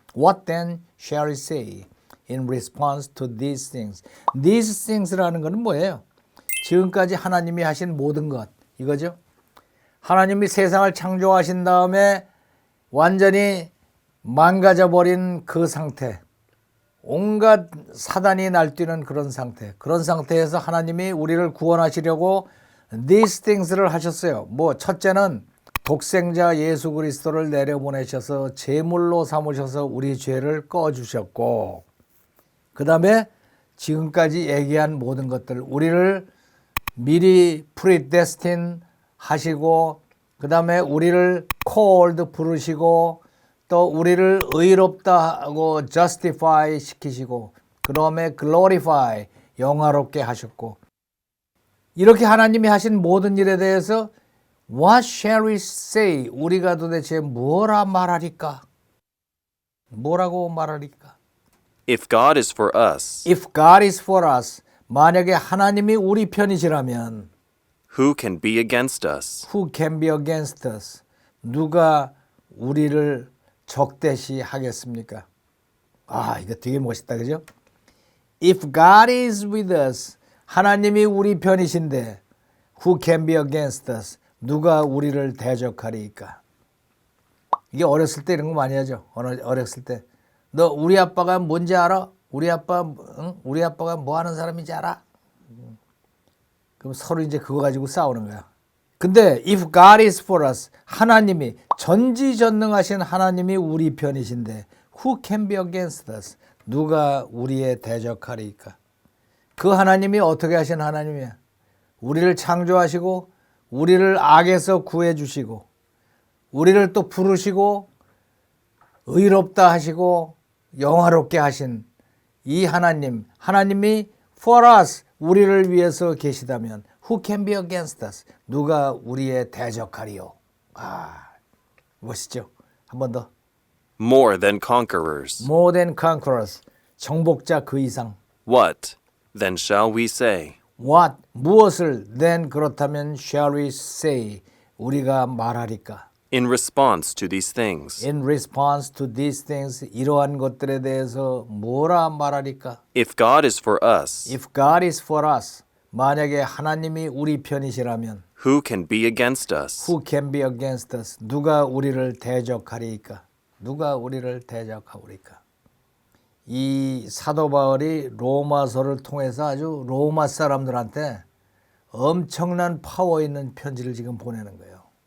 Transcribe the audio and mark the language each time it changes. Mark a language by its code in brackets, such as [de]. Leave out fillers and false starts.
[en] What then shall we say in response to these things? [ko] These things라는 것은 뭐예요? 지금까지 하나님이 하신 모든 것, 이거죠. 하나님이 세상을 창조하신 다음에 완전히 망가져버린 그 상태, 온갖 사단이 날뛰는 그런 상태에서 하나님이 우리를 구원하시려고 these things를 하셨어요. 뭐 첫째는 독생자 예수 그리스도를 내려보내셔서 제물로 삼으셔서 우리 죄를 꺼주셨고, 그 다음에 지금까지 얘기한 모든 것들, 우리를 미리 predestined 하시고, 그 다음에 우리를 called 부르시고, 또 우리를 의롭다 하고 justify 시키시고, 그 다음에 glorify 영화롭게 하셨고, 이렇게 하나님이 하신 모든 일에 대해서 [en] what shall we say? [ko] 우리가 도대체 뭐라 말하리까? 뭐라고 말하리까? [en] If God is for us, If God is for us, [ko] 만약에 하나님이 우리 편이시라면 [en] who can be against us? who can be against us? [ko] 누가 우리를 적대시 하겠습니까? 아, 이거 되게 멋있다, 그죠? [en] If God is with us, [ko] 하나님이 우리 편이신데 [en] who can be against us? [ko] 누가 우리를 대적하리까? 이게 어렸을 때 이런 거 많이 하죠. 어렸을 때. 너 우리 아빠가 뭔지 알아? 우리 아빠가 뭐 하는 사람인지 알아? 그럼 서로 이제 그거 가지고 싸우는 거야. [en] 근데 if God is for us, [ko] 하나님이 전지전능하신 하나님이 우리 편이신데 [en] who can be against us? [ko] 누가 우리의 대적하리까? 그 하나님이 어떻게 하신 하나님이야? 우리를 창조하시고 우리를 악에서 구해 주시고 우리를 또 부르시고 의롭다 하시고 영화롭게 하신 이 하나님, 하나님이 for us, 우리를 위해서 계시다면 [en] who can be against us? [ko] 누가 우리의 대적하리요? 아, 멋있죠? 한 번 더. [en] More than conquerors. More than conquerors. [ko] 정복자 그 이상. [en] What then shall we say? What? 무엇을 then 그렇다면 shall we say? [ko] 우리가 말하리까? [en] In response to these things. In response to these things, [ko] 이러한 것들에 대해서 뭐라 말하리까? [en] If God is for us, If God is for us, 만약에 하나님이 우리 편이시라면 who can be against us? Who can be against us? [ko] 누가 우리를 대적하리까? 누가 우리를 대적하오리까? 이 사도 바울이 로마서를 통해서 아주 로마 사람들한테 엄청난 파워 있는 편지를 지금 보내는 거예요.